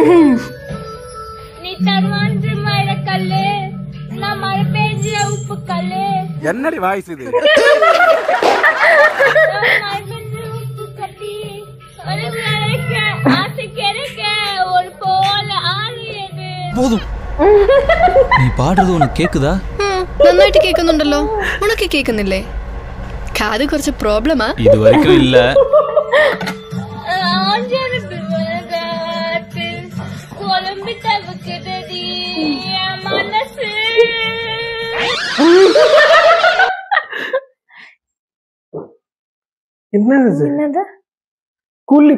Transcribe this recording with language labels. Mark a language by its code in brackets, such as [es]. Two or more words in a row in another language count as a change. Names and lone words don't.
[ta] என்னடி வாய்ஸ் இது? போதும். [ml] നീ പാടുന്നത് [ta] உனக்கு கேக்குதா? [ml] നന്നായിട്ട് കേൾക്കുന്നുണ്ടല്ലോ. ഉനക്ക് കേൾക്കുന്നില്ലേ? കാത് കുറച്ച് പ്രോബ്ലമാ? ഇതുവരെയ്ക്കും ഇല്ല. [ta] என்னது கூலி